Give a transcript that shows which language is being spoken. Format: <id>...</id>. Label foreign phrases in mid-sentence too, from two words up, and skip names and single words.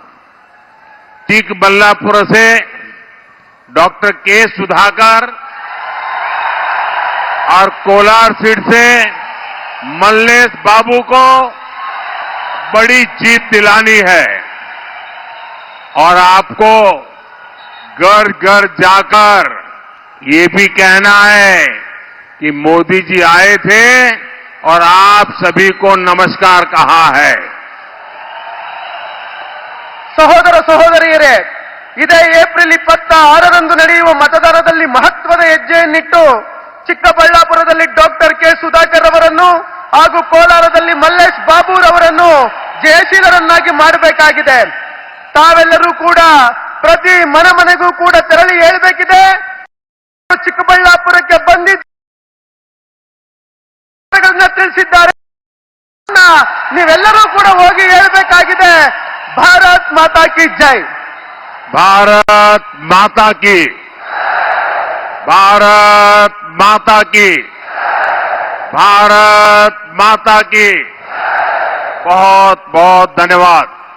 <hi>चिकबल्लापुर से डॉक्टर के सुधाकर और कोलार सीट से मल्लेश बाबू को बड़ी जीत दिलानी है और आपको घर घर जाकर ये भी कहना है कि मोदी जी आए थे और आप सभी को नमस्कार कहा है.</hi> <kn>ಸಹೋದರ ಸಹೋದರಿಯರೇ, ಇದೇ ಏಪ್ರಿಲ್ 26ರಂದು ನಡೆಯುವ ಮತದಾನದಲ್ಲಿ ಮಹತ್ವದ ಹೆಜ್ಜೆಯನ್ನಿಟ್ಟು ಚಿಕ್ಕಬಳ್ಳಾಪುರದಲ್ಲಿ ಡಾಕ್ಟರ್ ಕೆ ಸುಧಾಕರ್ ಅವರನ್ನು ಹಾಗೂ ಕೋಲಾರದಲ್ಲಿ ಮಲ್ಲೇಶ್ ಬಾಬುರವರನ್ನು ಜಯಶೀಲರನ್ನಾಗಿ ಮಾಡಬೇಕಾಗಿದೆ. ತಾವೆಲ್ಲರೂ ಕೂಡ ಪ್ರತಿ ಮನೆಗೂ ಕೂಡ ತೆರಳಿ ಹೇಳಬೇಕಿದೆ, ಚಿಕ್ಕಬಳ್ಳಾಪುರಕ್ಕೆ ಬಂದಿದ್ದ ತಿಳಿಸಿದ್ದಾರೆ. ನೀವೆಲ್ಲರೂ ಕೂಡ ಹೋಗಿ ಹೇಳಬೇಕಾಗಿದೆ,</kn> <hi>भारत माता की जय. भारत माता की, भारत माता की, भारत माता की. बहुत बहुत धन्यवाद.</hi>